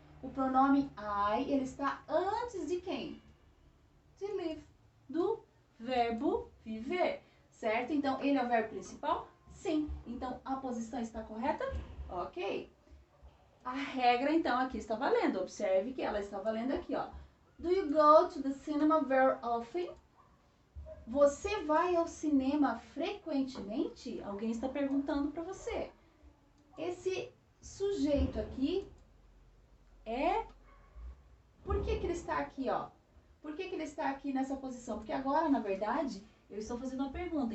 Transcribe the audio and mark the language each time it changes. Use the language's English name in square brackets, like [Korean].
[Portuguese] O pronome I, ele está antes de quem? De live, do verbo viver, certo? Então, ele é o verbo principal? Sim. Então, a posição está correta? Ok. A regra, então, aqui está valendo. Observe que ela está valendo aqui, ó. [English] Do you go to the cinema very often? [Portuguese] Você vai ao cinema frequentemente? Alguém está perguntando para você. Esse sujeito aqui Por que ele está aqui, ó? Por que ele está aqui nessa posição? Porque agora, na verdade, eu estou fazendo uma pergunta.